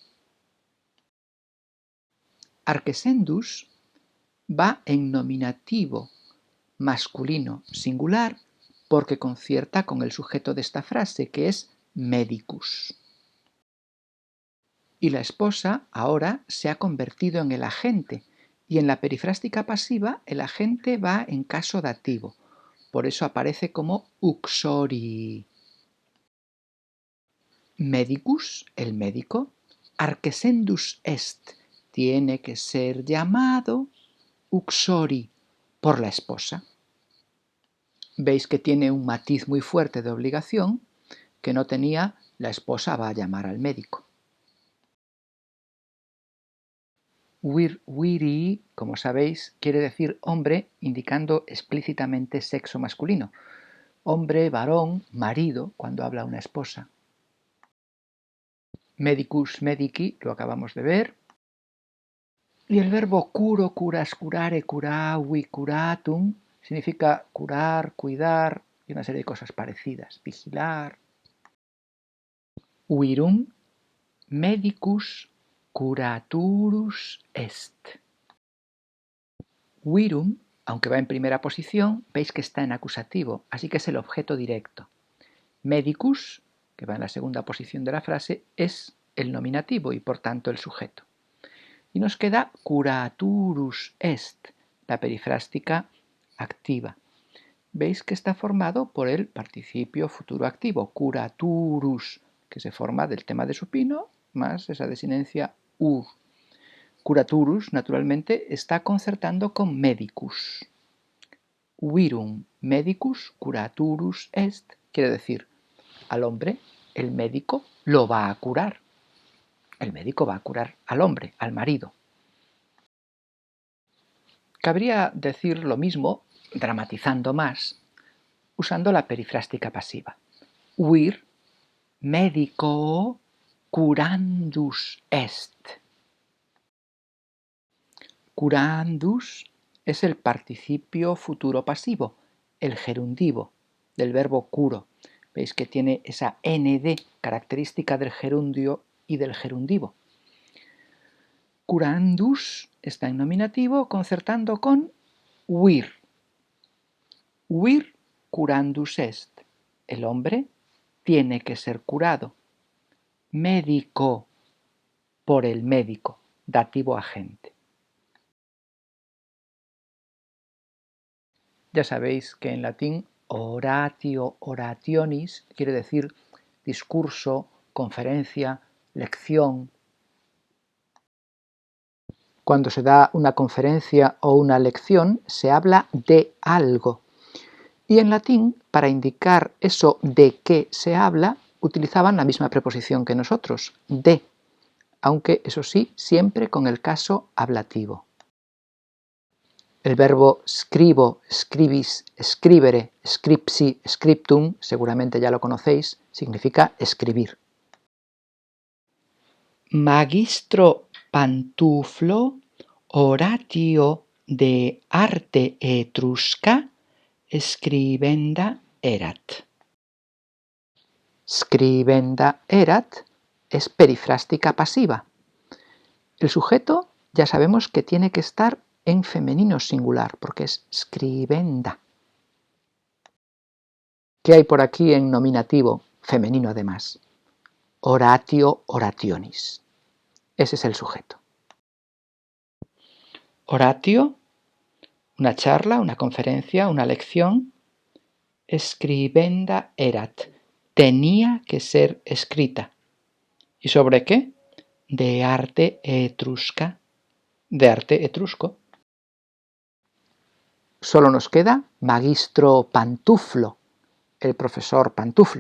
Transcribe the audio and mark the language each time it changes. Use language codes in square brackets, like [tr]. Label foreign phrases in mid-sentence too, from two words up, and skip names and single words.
[es] Arquesendus va en nominativo masculino singular porque concierta con el sujeto de esta frase, que es medicus. Y la esposa ahora se ha convertido en el agente, y en la perifrástica pasiva el agente va en caso dativo. Por eso aparece como uxori. Medicus, el médico, [la] arquesendus est, [es] tiene que ser llamado uxori por la esposa. Veis que tiene un matiz muy fuerte de obligación que no tenía la esposa va a llamar al médico. Viri, como sabéis, quiere decir hombre, indicando explícitamente sexo masculino. Hombre, varón, marido, cuando habla una esposa. [la] Medicus, medici, [es] lo acabamos de ver. Y el verbo [la] curo, curas, curare, curavi, curatum, [es] significa curar, cuidar y una serie de cosas parecidas. Vigilar. [la] Virum medicus curaturus est. [es] Virum, aunque va en primera posición, veis que está en acusativo, así que es el objeto directo. Medicus, que va en la segunda posición de la frase, es el nominativo y por tanto el sujeto. Y nos queda [la] curaturus est, [es] la perifrástica activa. Veis que está formado por el participio futuro activo, curaturus, que se forma del tema de supino más esa desinencia ur. Curaturus, naturalmente, está concertando con medicus. [la] Virum medicus curaturus est, [es] quiere decir, al hombre el médico lo va a curar. El médico va a curar al hombre, al marido. Cabría decir lo mismo, dramatizando más, usando la perifrástica pasiva. [la] Vir medico curandus est. [es] Curandus es el participio futuro pasivo, el gerundivo del verbo curo. Veis que tiene esa nd característica del gerundio y del gerundivo. Curandus está en nominativo concertando con vir. [la] Vir curandus est. [es] El hombre tiene que ser curado. Médico, por el médico, dativo agente. Ya sabéis que en latín [la] oratio, orationis [es] quiere decir discurso, conferencia, lección. Cuando se da una conferencia o una lección, se habla de algo. Y en latín, para indicar eso de qué se habla, utilizaban la misma preposición que nosotros, de, aunque eso sí, siempre con el caso ablativo. El verbo [la] scribo, scribis, scribere, scripsi, scriptum, [es] seguramente ya lo conocéis, significa escribir. [la] Magistro Pantuflo, oratio de arte etrusca, scribenda erat. Scribenda erat [es] es perifrástica pasiva. El sujeto ya sabemos que tiene que estar en femenino singular, porque es scribenda. ¿Qué hay por aquí en nominativo? Femenino además. [la] Oratio, orationis. [es] Ese es el sujeto. Oratio, una charla, una conferencia, una lección. [la] Scribenda erat. [es] Tenía que ser escrita. ¿Y sobre qué? [la] De arte etrusca. [es] De arte etrusco. Solo nos queda [la] magistro Pantuflo, [es] el profesor Pantuflo.